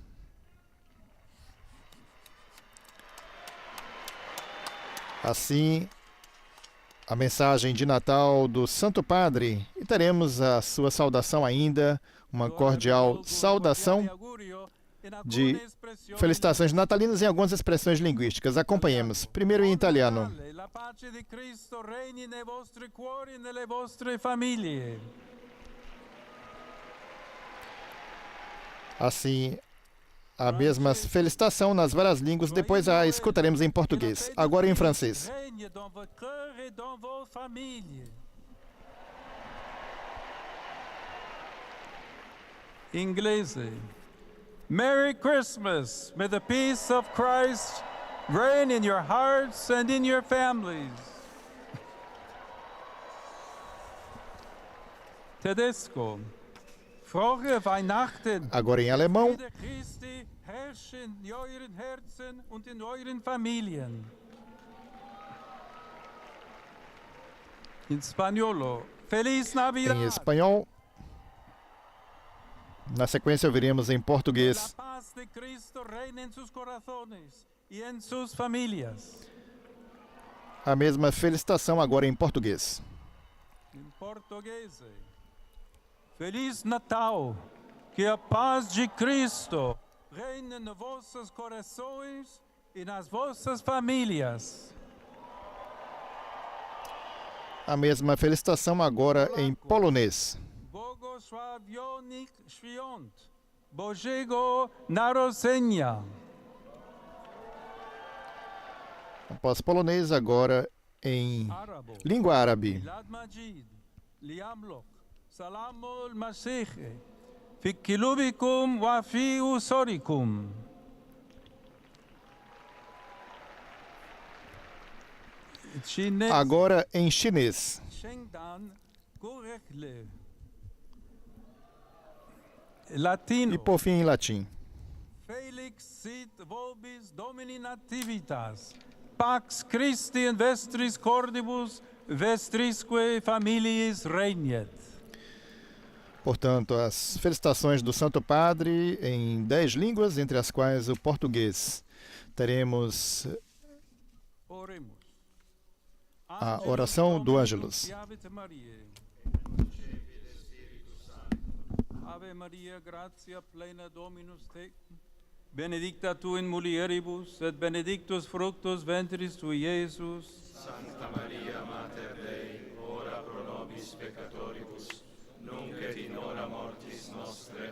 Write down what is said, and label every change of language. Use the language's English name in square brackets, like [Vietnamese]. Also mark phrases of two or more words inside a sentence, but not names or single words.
[Portuguese] Assim, a mensagem de Natal do Santo Padre, e teremos a sua saudação ainda, uma cordial saudação de felicitações natalinas em algumas expressões linguísticas. Acompanhemos. Primeiro em italiano. [Italian] La pace di Cristo regni nei vostri cuori e nelle vostre famiglie. [Portuguese] Assim, a mesma felicitação nas várias línguas, depois a escutaremos em português. Agora em francês. [French] Regne dans votre cœur et dans vos familles. [Italian] Inglese. [English] Merry Christmas. May the peace of Christ reign in your hearts and in your families. [Italian] Tedesco. [German] Frohe Weihnachten. [Portuguese] Agora em alemão. [German] Friede Christi herrsche in euren Herzen und in euren Familien. [Italian] In Spaniolo. [Spanish] Feliz Navidad. [Portuguese] Em espanhol. Na sequência, ouviremos em português. [Spanish] La paz de Cristo reina en sus corazones y en sus familias. [Portuguese] A mesma felicitação agora em português. Em português. Feliz Natal. Que a paz de Cristo reine nos vossos corações e nas vossas famílias. A mesma felicitação agora em polonês. [Polish] Błogosławionych świąt Bożego Narodzenia. [Portuguese] Após polonês, agora em [Italian] Arabo. [Portuguese] língua árabe. [Arabic] ميلاد مجيد، ليملك سلام المسيح في قلوبكم وفي أسركم. [Portuguese] Chinês. Agora em chinês. [Chinese] 圣诞快乐. Latino. [Portuguese] E por fim em latim. [Latin] Felix sit vobis domini nativitas. Pax Christi in vestris cordibus, vestrisque familiis regnet. [Portuguese] Portanto, as felicitações do Santo Padre em 10 línguas, entre as quais o português. Teremos Oremos. a oração do Ângelus. [Latin] Ave Maria, gratia plena Dominus tecum, benedicta tu in mulieribus, et benedictus fructus ventris tui, Iesus. Sancta Maria, Mater Dei, ora pro nobis peccatoribus, nunc et in hora mortis nostre.